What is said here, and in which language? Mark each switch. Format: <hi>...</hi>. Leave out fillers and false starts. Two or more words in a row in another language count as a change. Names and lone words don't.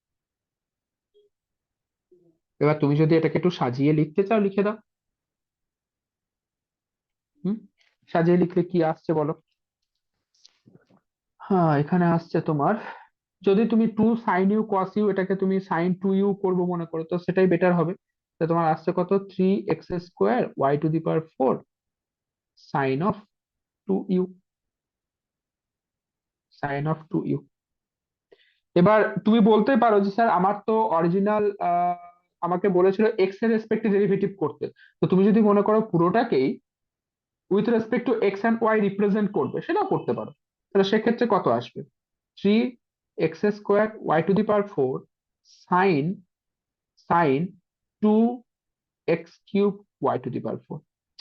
<bn>এবার তুমি যদি এটাকে একটু সাজিয়ে লিখতে চাও লিখে দাও। হুম, সাজিয়ে লিখলে কি আসছে বলো? হ্যাঁ, এখানে আসছে তোমার, যদি তুমি</bn> <en>2 sin u cos u</en> <bn>এটাকে তুমি</bn> <en>sin 2u</en> <bn>করবো মনে করো, তো সেটাই বেটার হবে। তো তোমার আসছে কত?</bn> <en>3x² y⁴ sin 2u, sin 2u।</en> <bn>এবার তুমি বলতে পারো যে স্যার আমার তো অরিজিনাল আমাকে বলেছিল এক্স এর রেসপেক্টে ডেরিভেটিভ করতে। তো তুমি যদি মনে করো পুরোটাকেই</bn> <en>with respect to x and y</en> <bn>রিপ্রেজেন্ট করবে, সেটাও করতে পারো। তাহলে সেক্ষেত্রে কত আসবে? 3x² y⁴</bn> <en>sine sine</en> <bn>2x³ y⁴।</bn>